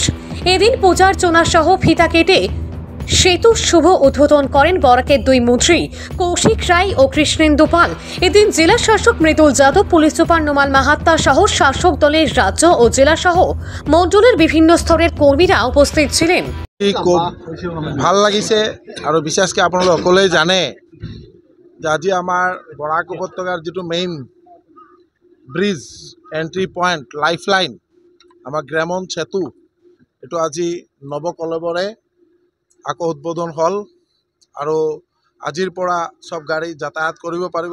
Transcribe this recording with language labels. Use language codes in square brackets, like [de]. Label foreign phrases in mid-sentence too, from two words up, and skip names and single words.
[bn] এদিন পূজার্চনা সহ ফিতা কেটে সেতুর শুভ উদ্বোধন করেন বরাকের দুই মন্ত্রী কৌশিক রায় ও কৃষ্ণেন্দু পাল। এদিন জেলা শাসক মৃদুল যাদব, পুলিশ সুপার নোমাল মাহাত্তা সহ শাসক দলের রাজ্য ও জেলা সহ মণ্ডলের বিভিন্ন স্তরের কর্মীরা উপস্থিত ছিলেন। [as] খুব ভাল লাগিছে আৰু বিশেষকৈ আপোনালোক সকলোৱে জানে যে আজি আমাৰ বৰাক উপত্যকাৰ যিটো [en] main bridge, entry point, life line, [as] আমাৰ গ্ৰামন সেতু, এইটো আজি নৱকলেবৰে আকৌ উদ্বোধন হ'ল আৰু আজিৰ পৰা সব গাড়ী যাতায়াত কৰিব পাৰিব।